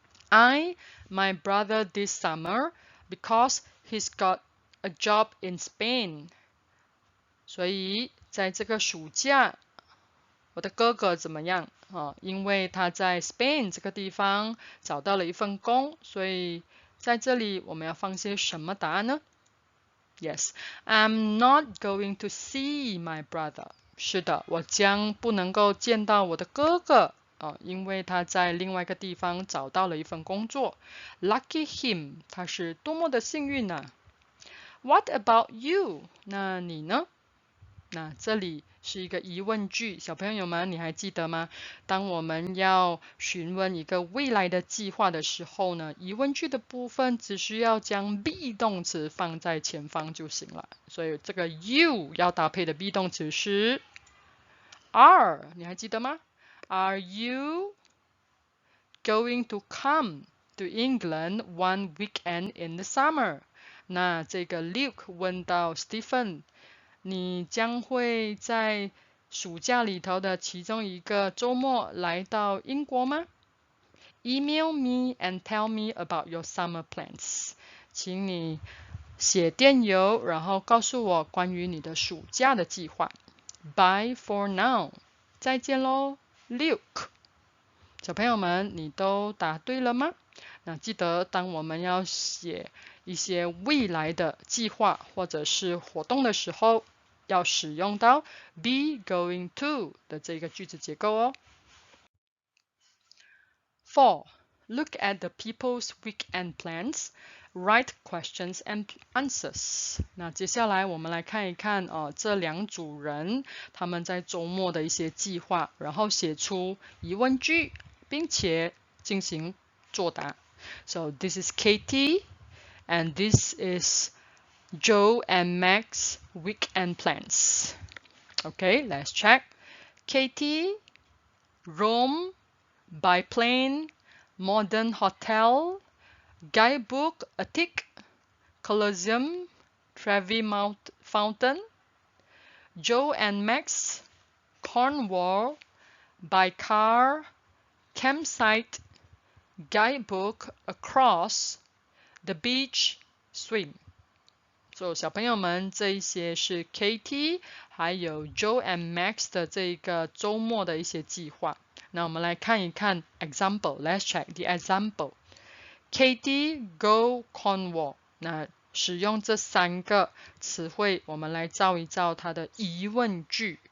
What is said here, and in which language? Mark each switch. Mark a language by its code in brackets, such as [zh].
[en] I, my brother this summer because he's got a job in Spain。 [zh] 所以在这个暑假，我的哥哥怎么样？因为他在 Spain 这个地方找到了一份工，所以在这里我们要放些什么答案呢？ [en] Yes, I'm not going to see my brother。 [zh] 是的，我将不能够见到我的哥哥，因为他在另外一个地方找到了一份工作。 [en] Lucky him， [zh] 他是多么的幸运啊。 [en] What about you？ [zh] 那你呢？那这里是一个疑问句，小朋友们你还记得吗？当我们要询问一个未来的计划的时候呢，疑问句的部分只需要将 be 动词放在前方就行了。所以这个 you 要搭配的 be 动词是 are， 你还记得吗？ [en] Are you going to come to England one weekend in the summer？ [zh] 那这个 Luke 问到 Stephen，你将会在暑假里头的其中一个周末来到英国吗？ [en] Email me and tell me about your summer plans。 [zh] 请你写电邮，然后告诉我关于你的暑假的计划。 [en] Bye for now， [zh] 再见喽。 6，小朋友们，你都答对了吗？那记得当我们要写一些未来的计划或者是活动的时候，要使用到 be going to 的这个句子结构哦。 4. [en] Look at the people's weekend plans. Write questions and answers. [zh] 那接下来我们来看一看这两组人他们在周末的一些计划，然后写出疑问句，并且进行作答。 [en] So this is Katie and this is Joe and Max weekend plans. Okay, let's check. Katie, Rome, by plane, modern hotel, guidebook, a tick, Colosseum, Trevi Fountain. Joe and Max, Cornwall, by car, campsite, guidebook, across, the beach, swim. [zh] 所以小朋友们，这一些是 Katie 还有 Joe and Max 的这个周末的一些计划。那我们来看一看 example. [en] Let's check the example. Katie go Cornwall. [zh] 那使用这3个词汇，我们来造一造它的疑问句。